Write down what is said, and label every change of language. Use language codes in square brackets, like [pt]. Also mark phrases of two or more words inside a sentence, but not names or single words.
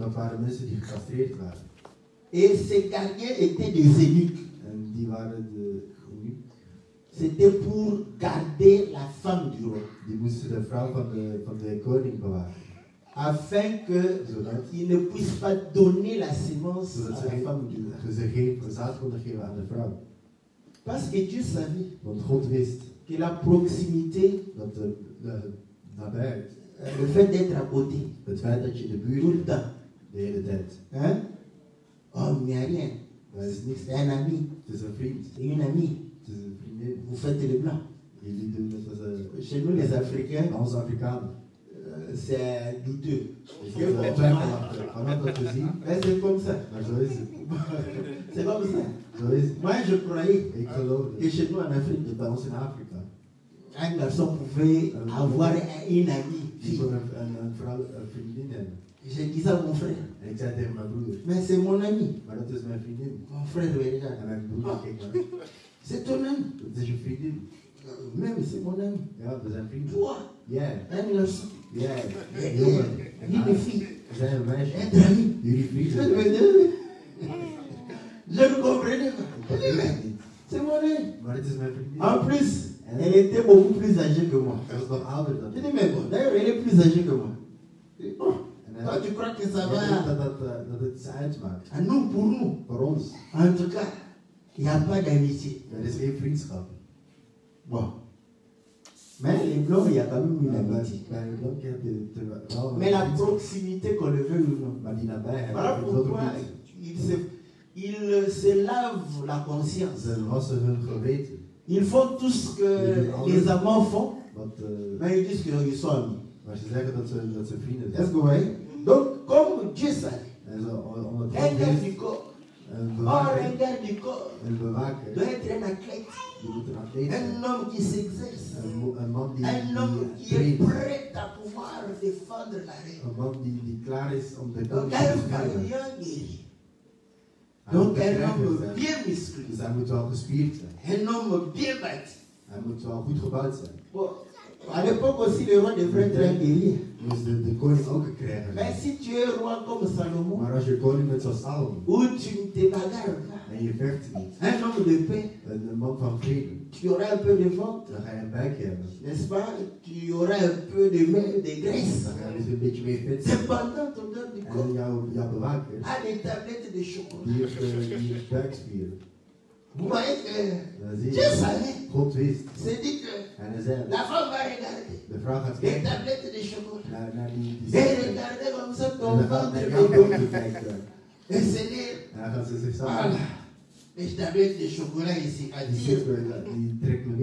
[fr] Et ces gardiens étaient des eunuques. C'était pour garder la femme du roi. afin qu'il ne puisse pas donner la sémence à la femme du roi. [nl] Ze geen zaad konden geven aan de vrouw. [fr] Parce que Dieu savait [nl] Want God wist [fr] que la proximité, [nl] dat de nabijheid, [fr] le fait d'être à côté, [nl] het feit dat je in de [fr] tout [nl] buurt [fr] le temps, [nl] de hele tijd, [fr] hein? Oh, mais rien. [nl] dat is niks. [fr] C'est un ami, [nl] Het is een vriend, [fr] c'est une amie. [nl] het is een vriendin. [fr] Vous faites le blanc. [nl] Jullie doen het als [fr] Chez nous, les Africains, [nl] als Afrikanen. [fr] c'est douteux. [nl] Ik heb wel twijfelachtig. Vanaf dat we zien, [fr] Mais c'est comme ça. [nl] maar zo is het. [fr] C'est comme ça. [nl] Zo is het. [fr] Moi, je croyais [nl] Ik geloofde [fr] que chez nous en Afrique, [nl] dat bij ons in Afrika [fr] un garçon pouvait avoir une amie. [nl] die [fr] Fille. [nl] kon een vrouw, een vriendin hebben. [fr] Je disais à mon frère, [nl] En ik zei tegen mijn broer, [fr] mais c'est mon ami. [nl] maar dat is mijn vriendin. [fr] Mon frère me regarde. [nl] En mijn broer keek naar, [fr] C'est ton ami. [nl] dat is je vriendin. [fr] Même c'est mon ami. [nl] Ja, we zijn vrienden. [fr] Toi, [nl] Jij, [fr] un garçon. [nl] jij, [fr] Et [nl] jongen. [fr] une fille. [nl] We zijn een meisje. [fr] Être ami. [nl] Jullie [fr] Je [nl] vrienden. [fr] ne comprenais pas. [nl] Dat weet ik niet. [fr] C'est mon ami. [nl] Maar het is mijn vriendin. [fr] En plus, elle était beaucoup plus âgée que moi. [nl] Hij was nog ouder dan [fr] Je [nl] ik. [fr] dis, mais bon, d'ailleurs, elle est plus âgée que moi. Je dis, oh, [nl] En hij [fr] toi, tu crois que ça [nl] hij denkt [fr] va? [nl] dat het iets uitmaakt. [fr] Ah, nous, pour nous, [nl] Voor ons. [fr] en tout cas, il n'y a pas d'amitié. [nl] Er is geen vriendschap. [fr] Bon. Mais les blancs, il y a quand même une [nl] Ja, [fr] amitié. [nl] bij de blanken heb je wel een [fr] Mais la [nl] vriendschap. [fr] proximité, qu'on le veuille ou non. [nl] Maar die nabijheid, [fr] Voilà [nl] ik wil het [fr] pourquoi [nl] niet. [fr] ils se lavent la conscience. [nl] Ze wassen hun geweten. [fr] Ils font tout ce que les amants font, [nl] Want, [fr] mais ils disent qu'ils sont amis. [nl] maar ze zeggen dat ze vrienden [fr] Est-ce [nl] zijn. [fr] que vous voyez? Donc, comme Dieu savait, [nl] En zo, om het [fr] un garde [nl] goed [fr] du corps, [nl] een [fr] or [nl] bewaker, [fr] un garde du corps, [nl] een bewaker, [fr] doit être un athlète, [nl] die moet een atleet zijn. [fr] un homme qui s'exerce, [nl] Een man die [fr] un homme qui est [nl] traint. [fr] prêt à pouvoir défendre la reine. [nl] Een man die klaar is om de [fr] Donc, [nl] koning te [fr] un [nl] beschermen. [fr] vaillant guerrier. [nl] Hij moet [fr] Donc, un [nl] sterker [fr] homme [nl] zijn. [fr] bien musclé, [nl] Dus hij moet wel gespierd zijn. [fr] un homme bien bâti. [nl] Hij moet wel goed gebouwd zijn. [fr] Bon, à l'époque aussi, le roi devrait être un guerrier. [nl] Dus de koning ook een krijger [fr] Mais [nl] zijn. [fr] si tu es roi comme Salomon, [nl] Maar als je koning bent zoals Salomon [fr] où tu ne te bagarres pas, [nl] en je vecht niet, [fr] un homme de paix, [nl] een man van vrede, [fr] tu auras un peu de ventre, [nl] dan ga je een buikje hebben. [fr] n'est-ce pas? Tu auras un peu de graisse. [nl] Dan ga je dus een beetje meer vet zijn. [fr] Cependant, ton garde du [nl] En [fr] corps [nl] jouw bewaker, [fr] a des tablettes de chocolat. [nl] die heeft buikspieren. [fr] Vous voyez que [nl] Dan zie [fr] Dieu [nl] je, [fr] savait. [nl] God wist. [fr] C'est dit que [nl] En hij zei, [fr] la femme va regarder [nl] de vrouw gaat [fr] les [nl] kijken [fr] tablettes de chocolat. [nl] naar die [fr] Et [nl] zaken. [fr] regarder comme ça [nl] En [fr] ton [nl] dan gaat [fr] ventre [nl] naar jouw [fr] évoluer. [nl] boven kijken. [fr] Et c'est dire, [nl] En dan gaat ze zichzelf [fr] voilà, les tablettes de chocolat ici à [nl] die [fr] dire. [nl] die trekt me